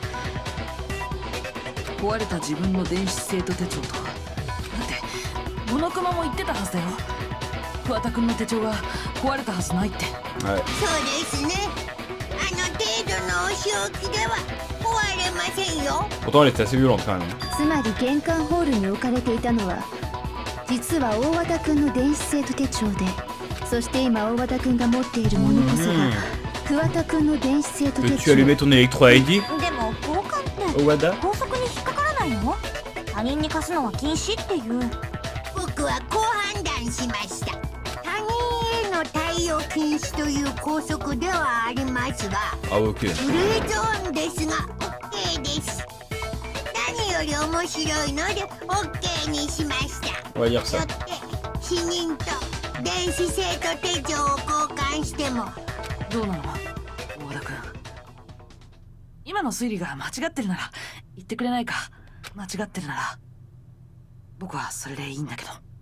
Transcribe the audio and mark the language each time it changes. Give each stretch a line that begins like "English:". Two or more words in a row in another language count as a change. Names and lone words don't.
Japanese: 壊れた自分の電子生徒手帳と。だってモノクマも言ってたはずだよ。桑田君の手帳が壊れたはずないって。
French: Ouais.
Japanese: そうですね。あの程度のお仕置きでは壊れませんよ。
French: Pourtant, elle était assez violente quand même.
Japanese: つまり玄関ホールに置かれていたのは実は大和田君の電子生徒手帳で、そして今大和田君が持っているものこそが桑田君の電子生徒手
French: Peux-tu
Japanese: 帳。
French: allumer ton Electro ID?
Japanese: でも交換って
French: Owada?
Japanese: 法則に引っかからないの？他人に貸すのは禁止っていう。僕はこう判断しました。他人への対応禁止という拘束ではありますが、
French: Ah, ok.
Japanese: グレーゾーンですが OK です。何より面白いので OK にしました。
French: On va dire
Japanese: よ
French: ça.
Japanese: って死人と電子生徒手帳を交換してもどうなの大和田君。今の推理が間違ってるなら言ってくれないか。間違ってるなら僕はそれでいいんだけど。